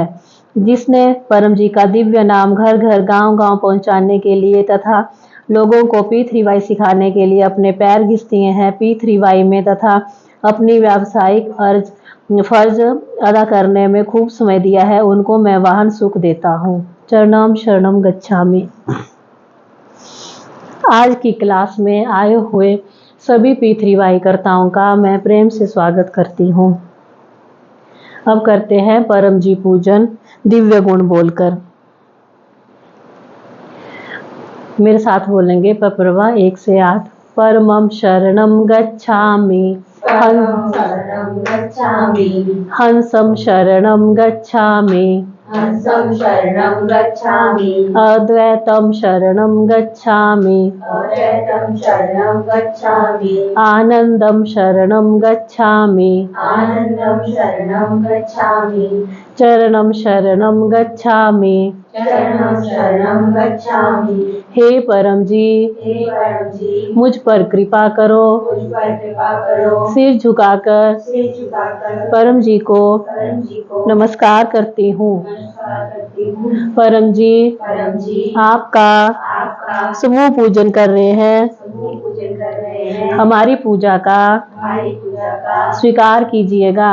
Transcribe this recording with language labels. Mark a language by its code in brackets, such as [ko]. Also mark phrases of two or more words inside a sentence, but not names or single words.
[hi] जिसने परम जी का दिव्य नाम घर घर गांव गांव पहुंचाने के लिए तथा लोगों को पृथ्वी सिखाने के लिए अपने पैर घिस दिए हैं पृथ्वी में तथा अपनी व्यावसायिक फर्ज अदा करने में खूब समय दिया है, उनको मैं वाहन सुख देता हूँ। [sa] चरणम शरणम गच्छामि। [hi] आज की क्लास में आए हुए सभी पृथ्वी कर्ताओं का मैं प्रेम से स्वागत करती हूँ। अब करते हैं परम जी पूजन दिव्य गुण बोलकर। मेरे साथ बोलेंगे पप्रवा 1 से 8। [sa] परमं शरणं गच्छामि, हंसं शरणं गच्छामि, अद्वैतं शरणं गच्छामि, आनंदं शरणं गच्छामि, चरणं शरणं गच्छामि। [hi] हे परम जी, मुझ पर कृपा करो, सिर झुकाकर परम जी को नमस्कार करती हूँ। परम जी आपका समूह पूजन कर रहे हैं, हमारी पूजा का स्वीकार कीजिएगा।